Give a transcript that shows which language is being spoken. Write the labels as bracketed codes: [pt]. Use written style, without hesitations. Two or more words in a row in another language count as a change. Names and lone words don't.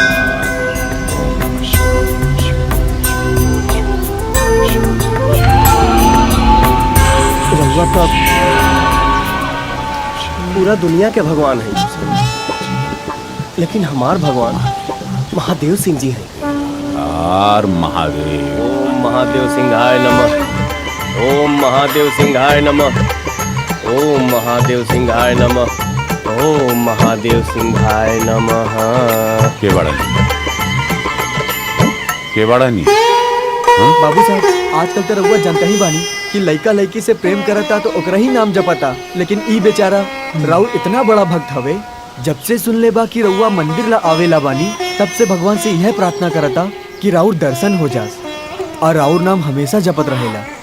[bho] रउआ तो पूरा दुनिया के भगवान है, लेकिन हमार भगवान महादेव सिंह जी हैं। हर महादेव। [sa] ओम महादेव सिंहाय नमः। ओम महादेव सिंहाय नमः। ओम महादेव सिंहाय नमः। ओम महादेव सिंहाय नमः। [bho] के बड़ा नहीं, के बड़ा नहीं। बाबू साहब आजकल तो रउआ जानता ही बानी कि लइका लइकी से प्रेम करता तो ओकरा ही नाम जपता, लेकिन ई बेचारा राउर इतना बड़ा भक्त हवे, जब से सुन ले बा कि रउआ मंदिर ला आवेला बानी तब से भगवान से यह प्रार्थना करता कि राउर दर्शन हो जास और राउर नाम हमेशा जपत रहेला।